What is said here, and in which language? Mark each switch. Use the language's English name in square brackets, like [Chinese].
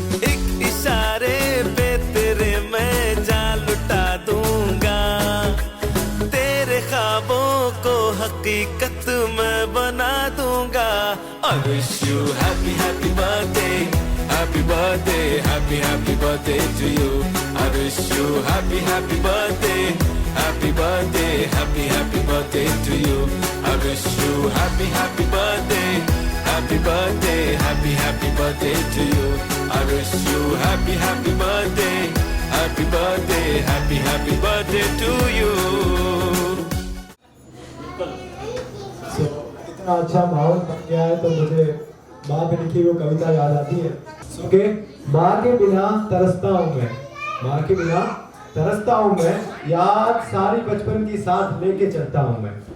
[Hindi] एक इशारे पे तेरे मैं जान लुटा दूंगा, तेरे ख्वाबों को हकीकत मैं बना दूंगा। [English] I wish you happy happy birthday, happy birthday, happy happy birthday to you. I wish you happy happy birthday, happy birthday, happy happy birthday to you. I wish you happy happy birthday, happy birthday, happy happy birthday to you. I wish you happy happy birthday, happy birthday, happy happy birthday to you. [Hindi] इतना अच्छा माहौल बन गया है तो मुझे माँ की लिखी वो कविता याद आती है। सुके माँ के बिना तरसता हूँ मैं, माँ के बिना तरसता हूँ मैं, याद सारी बचपन की साथ लेके चलता हूँ मैं।